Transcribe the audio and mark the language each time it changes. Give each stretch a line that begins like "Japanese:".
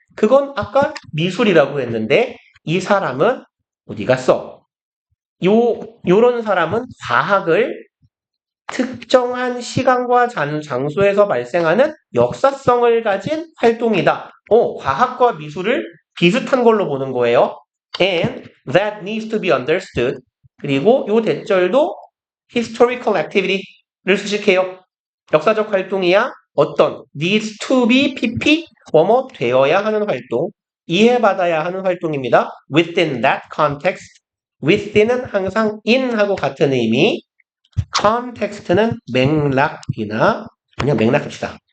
Korean: 그건 아까 미술이라고 했는데 이 사람은 어디 갔어? 요런 사람은 과학을 특정한 시간과 장소에서 발생하는 역사성을 가진 활동이다. 과학과 미술을 비슷한 걸로 보는 거예요.
English: And that needs to be understood.
Korean: 그리고 요 대절도
English: historical activity
Korean: 를 수식해요. 역사적 활동이야 어떤
English: needs to be pp
Korean: 뭐뭐 되어야 하는 활동, 이해받아야 하는 활동입니다.
English: Within that context.
Korean: within은 항상 in하고 같은 의미, context는 맥락이나 그냥 맥락 합시다.